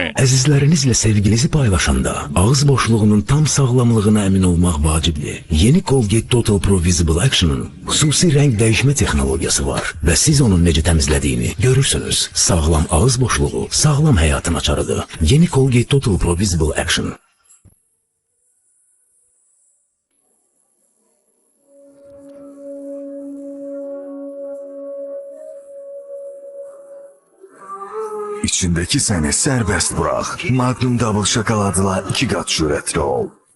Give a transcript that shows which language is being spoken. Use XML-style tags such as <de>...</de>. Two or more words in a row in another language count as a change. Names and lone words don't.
<az>Əzizlərinizlə sevginizi paylaşanda ağız boşluğunun tam sağlamlığına əmin olmaq vacibdir. Yeni Colgate Total Pro Visible Action'ın xüsusi rəng dəyişmə texnologiyası var və siz onun necə təmizlədiyini görürsünüz. Sağlam ağız boşluğu sağlam həyatın açarıdır. Yeni Colgate Total Pro Visible Action.</az> <tr>İçindeki seni serbest bırak. Magnum Double şokoladla 2 kat cüretli ol.</tr>